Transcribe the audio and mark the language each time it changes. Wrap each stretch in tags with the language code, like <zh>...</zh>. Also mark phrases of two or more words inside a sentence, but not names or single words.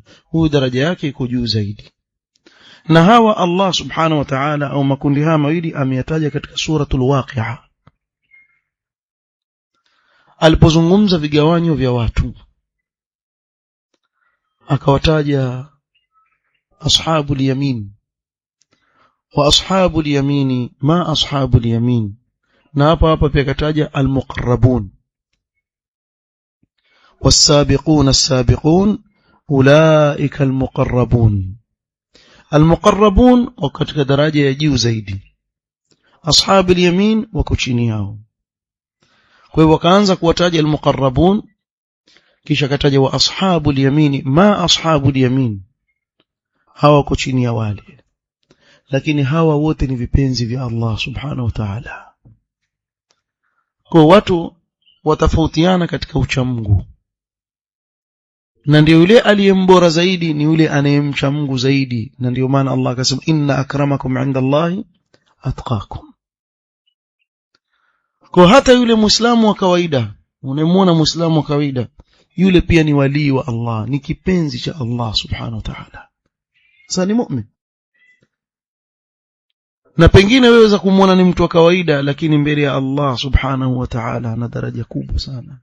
<sw>Huyu daraja yake iko juu zaidi. Na hawa</sw> <ar>الله سبحانه وتعالى</ar> <sw>au makundi haya mawili ameyataja katika suratul Waqi'a alipozungumza vigawanyo vya watu, akawataja</sw> <ar>أصحاب اليمين وأصحاب اليمين ما أصحاب اليمين,</ar> <sw>na hapa pia akataja</sw> <ar>المقربون والسابقون السابقون أولئك المقربون.</ar> <sw>Almuqarrabun wako katika daraja ya juu zaidi,</sw> <ar>أصحاب اليمين</ar> <sw>wako chini yao. Kwa hivyo wakaanza kuwataja almuqarrabun, kisha kataja</sw> <ar>وأصحاب اليمين ما أصحاب اليمين,</ar> <sw>hawa wako chini ya wale, lakini hawa wote ni vipenzi vya</sw> <ar>الله سبحانه وتعالى.</ar> <sw>Kwa watu watafautiana katika uchamungu, na ndio yule aliyembora zaidi ni yule anayemcha Mungu zaidi. Na ndio maana Allah akasema</sw> <ar>إن أكرمكم عند الله أتقاكم.</ar> <sw>Kwa hata yule muislamu wa kawaida, unayemwona muislamu wa kawaida, yule pia ni wali wa Allah, ni kipenzi cha</sw> <ar>الله سبحانه وتعالى.</ar> <sw>Sasa ni mu'min. Na pengine wewe waweza kumwona ni mtu wa kawaida, lakini mbele ya</sw> <ar>الله سبحانه وتعالى</ar> <sw>ana daraja kubwa sana.</sw>